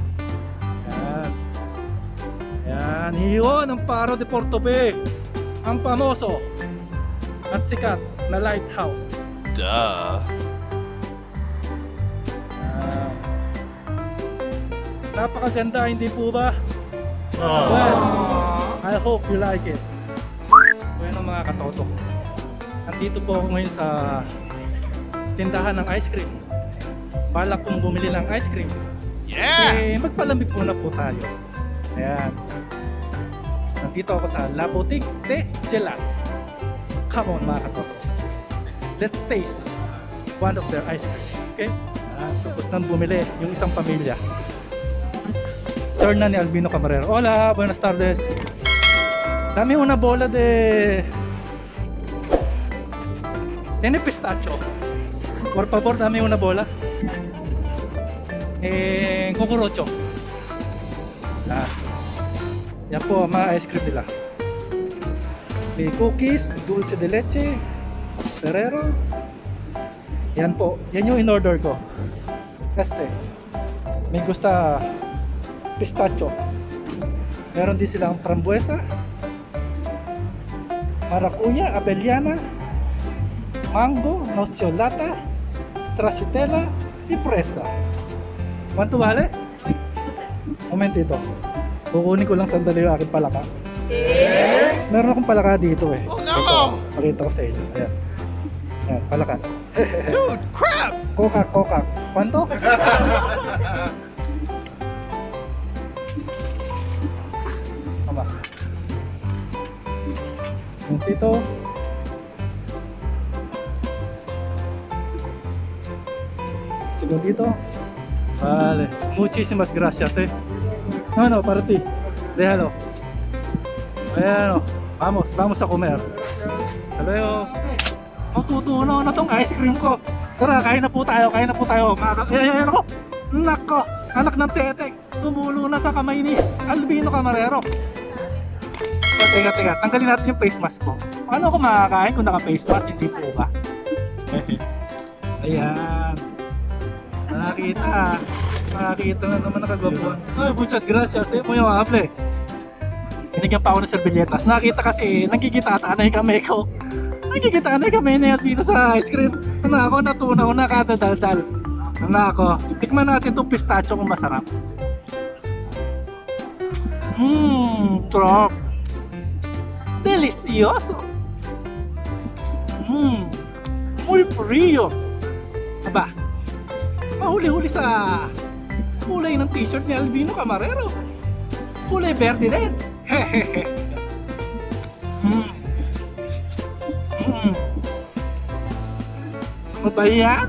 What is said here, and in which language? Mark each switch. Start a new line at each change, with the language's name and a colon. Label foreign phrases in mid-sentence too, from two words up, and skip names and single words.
Filipino: Yan, yun ang Faro de Portobe, ang pamoso at sikat na lighthouse. Duh. Napakaganda, hindi po ba?
English: Well, I hope you like it.
Filipino: So yun ang mga katotok. Nandito po ako ngayon sa tindahan ng
English: ice cream.
Filipino: Balak kong bumili ng
English: ice cream. Yeah!
Filipino: Magpalamig muna po tayo. Ayan. Nandito ako sa La Boutique de Gelato.
English: Come on
Filipino: mga katotok.
English: Let's taste one of their ice cream. Okay?
Filipino: Tapos nang bumili yung isang pamilya. Turn na ni Albino Camarero.
Spanish: Hola, buenas tardes. Dame una bola de... Tiene pistacho. Por favor, dame una bola. Cucurucho.
Filipino: Yan po, mga
English: ice cream
Filipino: nila. May cookies,
Spanish: dulce de leche, Ferrero.
Filipino: Yan po, yan yung in-order ko. May gusta pistacho. Meron din silang
Spanish: frambuesa, maracuya, avellana, mango, nociolata, stracciatella, y fresa. ¿Cuánto vale? Momentito.
Filipino: Kukunin ko lang sandali yung aking palaka. Meron akong palaka dito eh.
English: Oh no!
Filipino: Ito, pakita ko sa inyo. Ayan. Ayan, palaka.
English: Dude, crap!
Spanish: Coca. ¿Cuánto? Tama. Momentito. Segundito. Vale. Muchísimas gracias No, para ti. Déjalo.
Filipino: Ayan o.
Spanish: Vamos a comer. Hasta luego.
Filipino: Matutunaw na tong ice cream ko. Tara, kain na po tayo. Ayan ako. Nako, anak ng tetek. Tumulo na sa kamay ni Albino Camarero. Teka, tanggalin natin yung
English: face mask
Filipino: ko. Paano ako makakain kung naka-
English: face mask?
Filipino: Hindi po ba? Ayan. Nakakita na naman nakagwapuan. Ay,
Spanish: muchas gracias. Muy amable.
Filipino: Binigyan pa ako ng servilletas. Nakita kasi, nagkikita-taan na yung kamay ko. Nagkikita na yung kamay ni Albino sa
English: ice cream.
Filipino: Natunaw na kadadaldal. Tikman natin itong pistachio kung masarap. Sarap.
Spanish: Delicioso. Muy frío.
Filipino: Aba, mahuli-huli sa kulay ng t-shirt ni Albino Camarero. Kulay verde din. Hehehe. Ba yan?